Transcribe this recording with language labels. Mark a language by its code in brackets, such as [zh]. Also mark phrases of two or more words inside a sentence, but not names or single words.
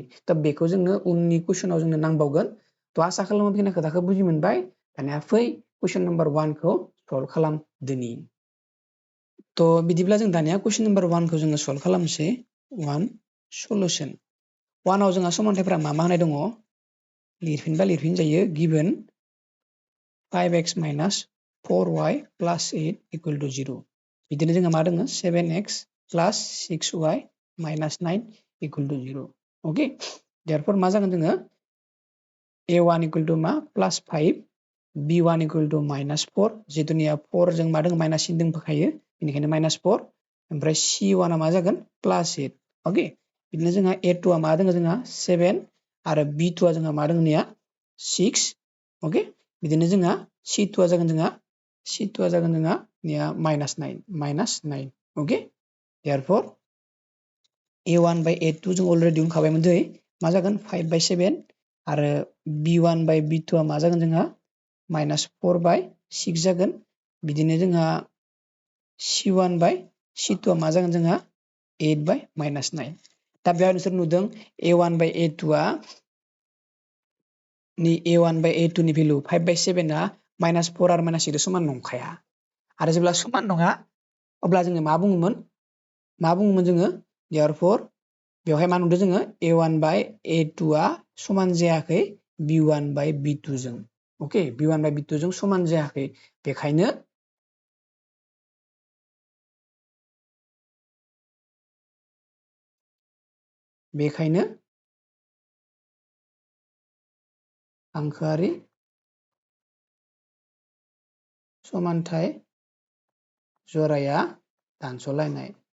[brx] थ' बेखौ जोंनो उननि कुइसनाव जोंनो नांबावगोन। थ' आसा खालामो बेखिनि खोथाखौ बुजि मोनबाय। दानिया फै कुइसन नाम्बार 1 खौ सल्भ खालामदोनि। थ' बिदिब्ला जों दानिया कुइसन नाम्बार 1 खौ जोङो सल्भ खालामनोसै। 1 सलुशन। 1 आव जोंहा समानथायफोरा मा होनाय दङ? लिरफिनबा लिरफिन जायो। [en] गिभेन 5x minus 4y plus 8 equal to 0. [brx] बिदिनो जोंहा मा दङ? [en] 7x plus 6y minus 9 equal to 0. okay, therefore [brx] मा जागोन जोङो? A1 [en] equal to [brx] मा? [en] plus 5, B1 equal to minus 4, [brx] जिहेतुनिया 4 जों मा दङ? माइनास सिन दंफाखायो, बेनिखायनो minus 4, ओमफ्राय C1 आ मा जागोन? plus 8. ओके, बिदिनो जोंहा A2 आ मा दङ? जोंहा 7 आरो B2 आ जोंहा मा दङ? 6. ओके, बिदिनो जोंहा C2 आ जागोन जोंहा minus 9. [en] okay, therefore [brx] A1 by A2 जों अलरेडि दिहुनखाबायमोन दै, मा जागोन? 5 by 7 आरो B1 by B2 आ मा जागोन जोंहा? [en] minus 4 by 6 [brx] जागोन। बिदिनो जोंहा C1 by C2 आ मा जागोन जोंहा? [en] 8 by minus 9. [brx] दा बेयाव नोंसोर नुदों A1 by A2 आ A1 by A2 नि भेलु 5 by 7 आ minus 4 आरो minus 6 समान नंखाया। आरो जेब्ला समान नङा अब्ला जोङो मा बुङोमोन? जोङो? Therefore बेवहाय मा नुदों जोङो? A1 by A2 आ समान जायाखै B1 by B2 जों। ओके, B1 by B2 जों समान जायाखै। बेखायनो हांखोआरि समानथाय जराया दानस'लायनाय।